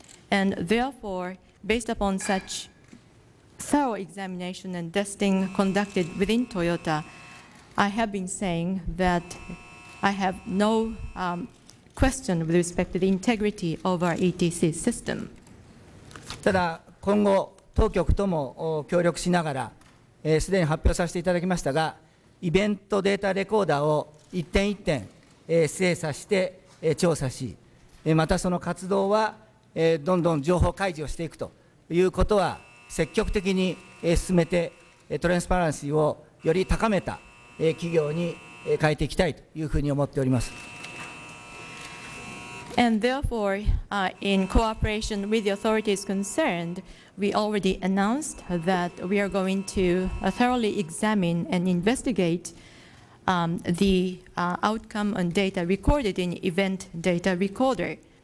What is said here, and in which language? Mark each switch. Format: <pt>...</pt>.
<en>And therefore, based upon such thorough examination and testing conducted within Toyota, I have been saying that I have no question with respect to the integrity of our ETC system.</en> <ja>ただ、今後、当局とも協力しながら、すでに発表させていただきましたが、イベントデータレコーダーを一点一点、精査して、調査し、またその活動は、どんどん情報開示をしていくということは、積極的に進めて、トランスパランシーをより高めた企業に変えていきたいというふうに思っております。</ja> <en>And therefore, in cooperation with the authorities concerned, we already announced that we are going to thoroughly examine and investigate the outcome and data recorded in event data recorder.</en>